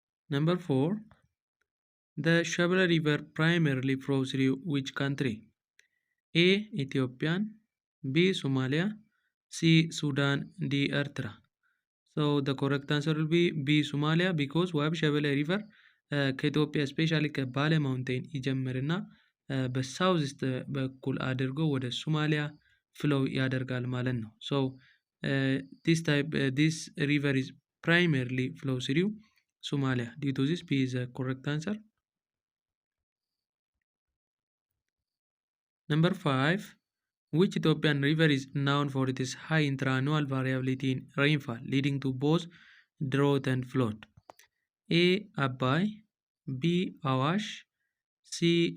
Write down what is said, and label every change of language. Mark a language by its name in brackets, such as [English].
[English] Number 4. The Shabelle river primarily flows through which country? A. Ethiopian, B. Somalia, C. Sudan, D. Eritrea. So the correct answer will be B. Somalia, because [Amharic] ዋብ ሸበሌ ሪቨር ከኢትዮጵያ ስፔሻሊ ከባሌ ማውንቴን ይጀምርና በሳውዝ ኢስት በኩል አድርጎ ወደ ሶማሊያ ፍሎው ያደርጋል ማለት ነው። [English] So this river is primarily flows through Somalia. Due to this, B is the correct answer. Number 5. Which Ethiopian river is known for its high intra-annual variability in rainfall, leading to both drought and flood? A. Abai, B. Awash, C.